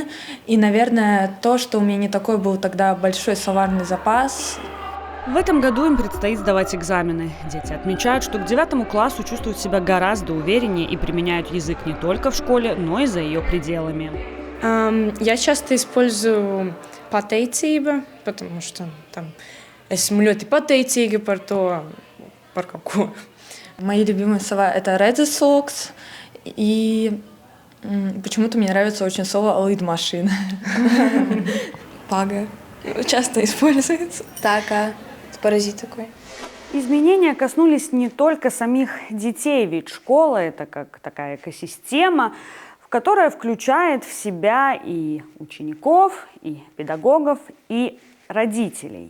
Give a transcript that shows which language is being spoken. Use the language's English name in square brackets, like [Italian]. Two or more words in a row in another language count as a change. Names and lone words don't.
[Russian] И, наверное, то, что у меня не такой был тогда большой словарный запас. В этом году им предстоит сдавать экзамены. Дети отмечают, что к 9 классу чувствуют себя гораздо увереннее и применяют язык не только в школе, но и за ее пределами. Я часто использую pateicība, потому что там [Latvian] esmu ļoti pateicīga par to, par kaut ko. [Russian] Мои любимые слова — это redzesloks, и почему-то мне нравится очень слово лид-машина. Пага часто используется. Така, паразит такой. Изменения коснулись не только самих детей, ведь школа – это как такая экосистема, которая включает в себя и учеников, и педагогов, и родителей.